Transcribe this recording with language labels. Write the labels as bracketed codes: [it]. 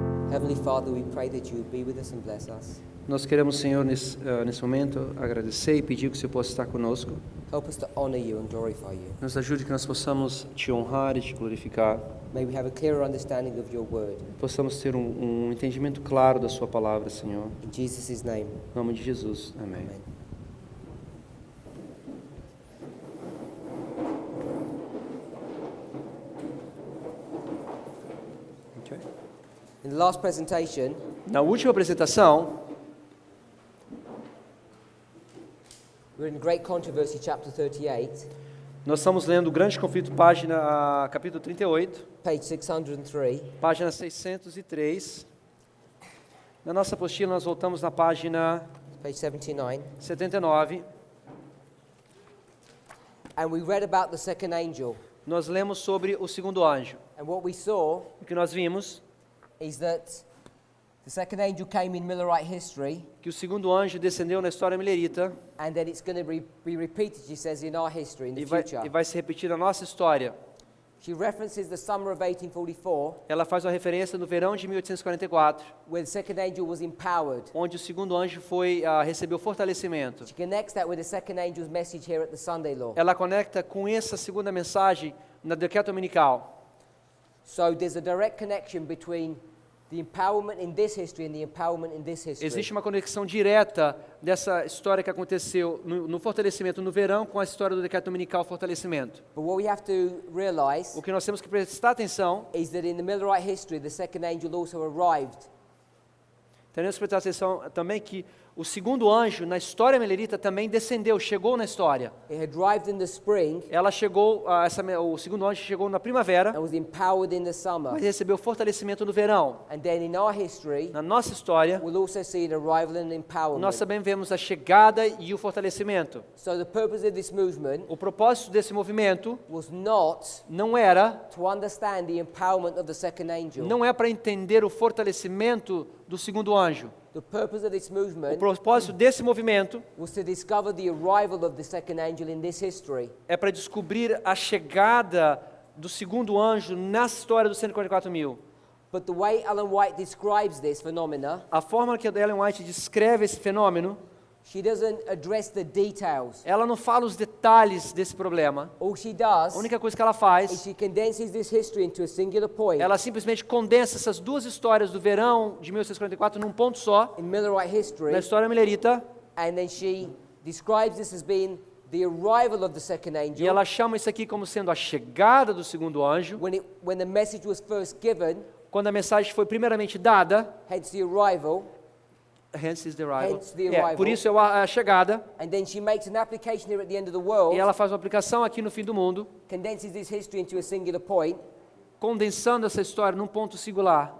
[en] Heavenly Father, we pray that you would be with us and bless us. [pt] Nós queremos, Senhor, nesse momento, agradecer e pedir que o Senhor possa estar conosco. [en] Help us to honor you and glorify you. [pt] Nos ajude que nós possamos te honrar e te glorificar. [en] May we have a clearer understanding of your word. [pt] Possamos ter um entendimento claro da sua palavra, Senhor. [en] In Jesus' name. [pt] Em nome de Jesus. Amém. [en] Amen. Okay. In the last presentation, [pt] Na última apresentação, [en] we're in Great Controversy, chapter 38, [pt] nós estamos lendo o Grande Conflito, capítulo 38, [en] page 603. [pt] página 603. Na nossa apostila, nós voltamos na página [en] Page 79. [pt] 79. [en] And we read about the second angel. [pt] Nós lemos sobre o segundo anjo. [en] And what we saw [pt] O que nós vimos [en] is that the second angel came in Millerite history, [pt] que o segundo anjo descendeu na história millerita [en] and that it's going to be repeated, she says, in our history, in the [pt] e [en] future. [pt] vai se repetir na nossa história. [en] She references the summer of 1844, [pt] Ela faz uma referência no verão de 1844, [en] where the second angel was empowered. [pt] onde o segundo anjo recebeu fortalecimento. [en] She connects that with the second angel's message here at the Sunday Law. [pt] Ela conecta com essa segunda mensagem na decreto dominical. [en] So there's a direct connection between the empowerment in this history and the empowerment in this history. [pt] Existe uma conexão direta dessa história que aconteceu no fortalecimento no verão com a história do decreto dominical fortalecimento. [en] But what we have to realize [pt] O que nós temos que prestar atenção, [en] is that in the Millerite history, the second angel also arrived. [pt] temos que prestar atenção também que o segundo anjo na história millerita também descendeu, chegou na história. [en] It had arrived in the spring [pt] Ela chegou, o segundo anjo chegou na primavera, [en] and was empowered in the summer. [pt] mas recebeu fortalecimento no verão. [en] And then in our history, [pt] Na nossa história, [en] we'll also see an arrival and empowerment. [pt] nós também vemos a chegada e o fortalecimento. [en] So the purpose of this movement [pt] O propósito desse movimento [en] was not [pt] não era, [en] to understand the empowerment of the second angel. [pt] não é para entender o fortalecimento do segundo anjo. [en] The purpose of this [pt] O [en] movement [pt] propósito desse movimento [en] was to discover the arrival of the second angel in this history. [pt] é para descobrir a chegada do segundo anjo na história dos 144.000. [en] But the way Ellen White describes this phenomena, [pt] A forma que a Ellen White descreve esse fenômeno, [en] she doesn't address the details. [pt] ela não fala os detalhes desse problema. [en] All she does [pt] A única coisa que ela [en] is [pt] faz, [en] she condenses this history into a singular point [pt] ela simplesmente condensa essas duas histórias do verão de 1844 num ponto só, [en] in Millerite history, [pt] na história millerita, [en] and then she describes this as being the arrival of the second [pt] e [en] angel [pt] ela chama isso aqui como sendo a chegada do segundo anjo, [en] when the message was first given, [pt] quando a mensagem foi primeiramente dada, [en] hence the arrival, hence is the arrival. Hence the arrival. [pt] Por isso é a chegada, [en] and then she makes an application here at the end of the world, [pt] e ela faz uma aplicação aqui no fim do mundo, [en] condenses this history into a singular point, [pt] condensando essa história num ponto singular.